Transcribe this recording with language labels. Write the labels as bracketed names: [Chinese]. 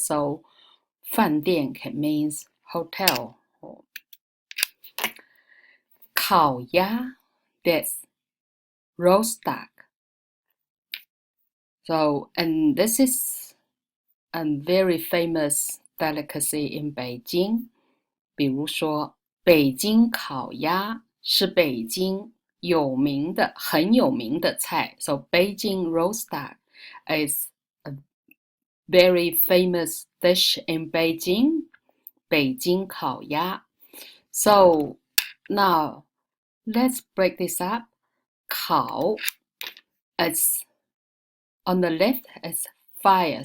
[English] So 饭店 means hotel. 烤鸭 that's roast duck. So, and this is a very famous delicacy in Beijing. [Chinese] 比如说，北京烤鸭是北京很有名的菜。 [English] So Beijing roast duck is a very famous dish in Beijing. [Chinese] 北京烤鸭. [English] So now let's break this up. 烤 is on the left is fire.